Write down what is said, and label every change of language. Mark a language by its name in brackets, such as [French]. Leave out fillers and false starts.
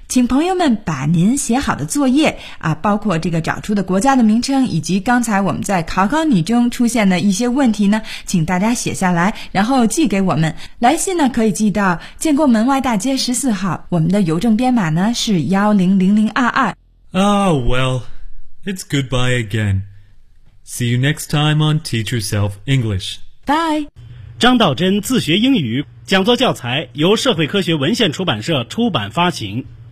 [Chinese] 请朋友们把您写好的作业啊，包括这个找出的国家的名称，以及刚才我们在考考你中出现的一些问题呢，请大家写下来，然后寄给我们。来信呢，可以寄到建国门外大街14号，我们的邮政编码呢是100022。 [English] Oh, well, it's goodbye again. See you next time on Teach Yourself English. Bye. [Chinese] 张道真自学英语讲座教材由社会科学文献出版社出版发行。